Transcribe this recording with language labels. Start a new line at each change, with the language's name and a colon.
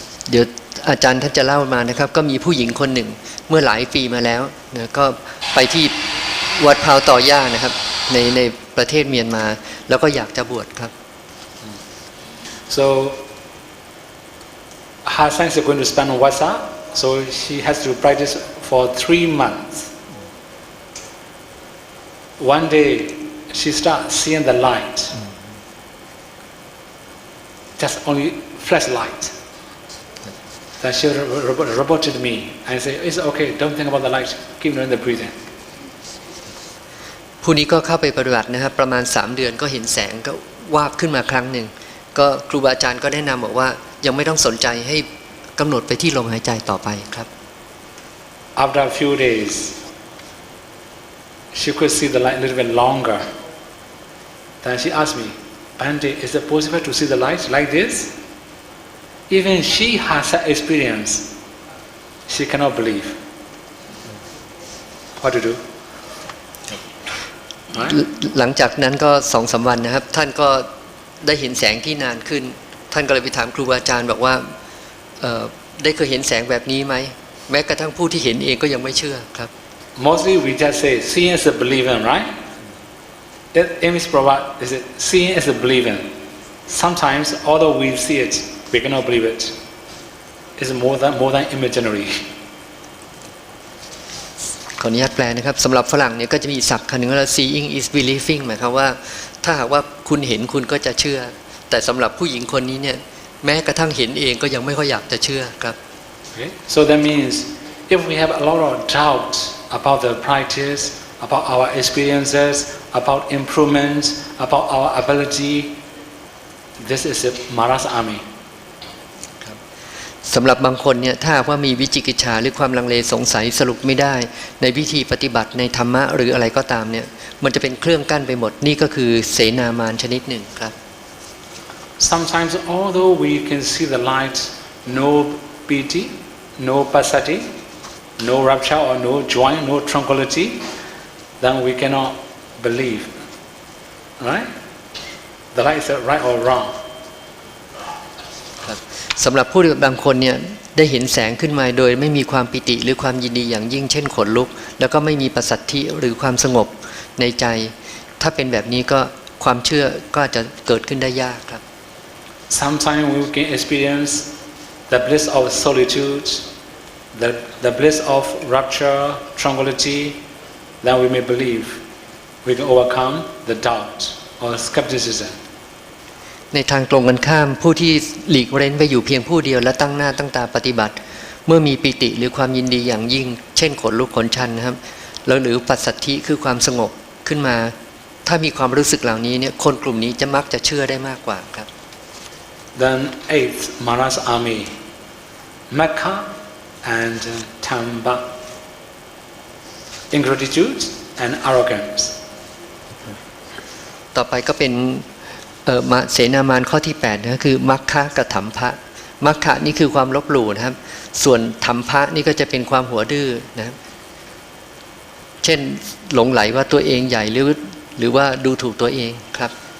Thai: เดี๋ยวอาจารย์ท่านจะเล่ามานะครับก็มีผู้หญิงคนหนึ่งเมื่อหลายปีมาแล้วนะก็ไปที่วัดพาวต่อย่านะครับในประเทศเมียนมาแล้วก็อยากจะบวชครับ
English: So her son is going to spend Vasa, so she has to practice for 3 months. One day she starts seeing the light, just only flashlight. Then she reported me and said, "It's okay. Don't think about the light. Keep doing the breathing."
Thai: ผู้นี้ก็เข้าไปปฏิบัตินะครับประมาณ3 เดือนก็เห็นแสงก็วาบขึ้นมาครั้งหนึ่งก็ครูบาอาจารย์ก็แนะนำบอกว่ายังไม่ต้องสนใจให้กำหนดไปที่ลมหายใจต่อไปครับ
English: After a few days, she could see the light a little bit longer. Then she asked me, "Bhante, is it possible to see the light like this?" Even she has that experience. She cannot believe. What to do? Right?
Thai: หลังจากนั้นก็2-3 วันนะครับท่านก็ได้เห็นแสงที่นานขึ้นท่านก็เลยไปถามครูบาอาจารย์บอกว่าได้เคยเห็นแสงแบบนี้ไหมแม้กระทั่งผู้ที่เห็นเองก็ยังไม่เชื่อครับ
English: Mostly we just say seeing is a believing, right? Amish Prabhupada is it seeing is a believing. Sometimes although we see it, we cannot believe it. It's more than imaginary.
Thai: ขออนุญาตแปลนะครับสำหรับฝรั่งเนี่ยก็จะมีศัพท์คำหนึ่งว่า
English: seeing is believing
Thai: หมายความว่าถ้าหากว่าคุณเห็นคุณก็จะเชื่อแต่สำหรับผู้หญิงคนนี้เนี่ยแม้กระทั่งเห็นเองก็ยังไม่ค่อยอยากจะเชื่อครับ
English: Okay? So that means if we have a lot of doubt about the practice, about our experiences, about improvements, about our ability, this is a Mara's army.
Thai: สำหรับบางคนเนี่ยถ้าหากว่ามีวิจิกิจฉาหรือความลังเลสงสัยสรุปไม่ได้ในวิธีปฏิบัติในธรรมะหรืออะไรก็ตามเนี่ยมันจะเป็นเครื่องกั้นไปหมดนี่ก็คือเสนามารชนิดหนึ่งครับ
English: Sometimes although we can see the light, no piti, no passaddhi, no rapture or no joy, no tranquility, then we cannot believe. Right? The light is right or wrong.
Thai: สำหรับผู้บางคนเนี่ยได้เห็นแสงขึ้นมาโดยไม่มีความปิติหรือความยินดีอย่างยิ่งเช่นขนลุกแล้วก็ไม่มีปัสสัทธิหรือความสงบในใจถ้าเป็นแบบนี้ก็ความเชื่อก็จะเกิดขึ้นได้ยากครับ
English: Sometimes we can experience the bliss of solitude, the bliss of rapture, tranquility, then we may believe we can overcome the doubt or skepticism.
Thai: ในทางตรงกันข้ามผู้ที่หลีกเร้นไปอยู่เพียงผู้เดียวและตั้งหน้าตั้งตาปฏิบัติเมื่อมีปิติหรือความยินดีอย่างยิ่งเช่นขนลุกขนชันนะครับแล้วหรือปัสสัทธิคือความสงบขึ้นมาถ้ามีความรู้สึกเหล่านี้เนี่ยคนกลุ่มนี้จะมักจะเชื่อได้มากกว่าครับ
English: Then eighth Mara's army, Mecca and Tamba, ingratitude and arrogance.
Thai: ต่อไปก็เป็นเสนามารข้อที่8นะคือมัคคะกับถัมภะมัคคะนี่คือความลบหลู่นะครับส่วนถัมภะนี่ก็จะเป็นความหัวดื้อนะครับเช่นหลงไหลว่าตัวเองใหญ่หรือว่าดูถูกตัวเองครับ